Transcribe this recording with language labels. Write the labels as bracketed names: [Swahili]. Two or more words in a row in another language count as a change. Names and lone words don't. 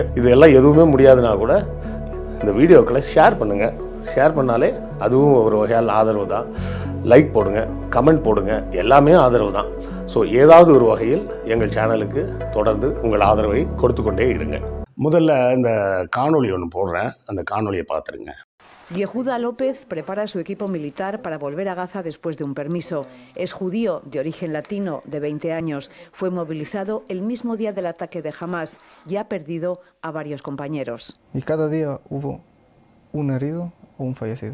[Tamil] இது எல்லாம் எதுவுமே முடியாதுன்னா கூட இந்த வீடியோக்களை ஷேர் பண்ணுங்கள். ஷேர் பண்ணாலே அதுவும் ஒரு வகையால் ஆதரவு தான். லைக் போடுங்க, கமெண்ட் போடுங்க, எல்லாமே ஆதரவு தான். ஸோ ஏதாவது ஒரு வகையில் எங்கள் சேனலுக்கு தொடர்ந்து உங்கள் ஆதரவை கொடுத்து கொண்டே இருங்க. முதல்ல இந்த காணொளி ஒன்று போடுறேன், அந்த காணொளியை பார்த்துருங்க. [Spanish] Yehuda López prepara su equipo militar para volver a Gaza después de un permiso. Es judío de origen latino, de 20 años. Fue movilizado el mismo día del ataque de Hamas. Ya ha perdido a varios compañeros. Y cada día hubo un herido o un fallecido.